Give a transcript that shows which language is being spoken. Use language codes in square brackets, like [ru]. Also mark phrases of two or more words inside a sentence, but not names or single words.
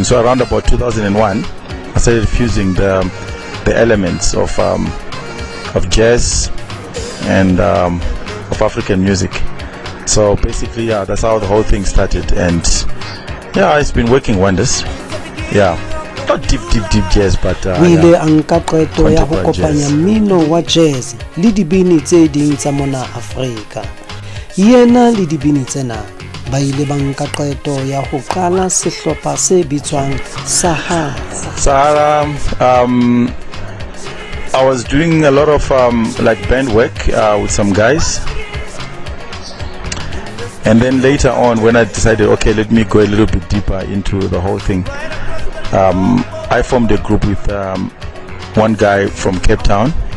[en] So around about 2001 I started fusing the elements of jazz and of African music. So basically, that's how the whole thing started, and it's been working wonders. Not deep jazz, but [st] ile anka qeto ya ho kopanya mmino wa jazz le dibini tse ding tsa mona Afrika. Yena le dibini tsena ba ile ba nka qeto ya ho qala sehlopha se bitswang Sahara. [en] I was doing a lot of like band work with some guys, and then later on when I decided, okay, let me go a little bit deeper into the whole thing, I formed a group with one guy from Cape Town,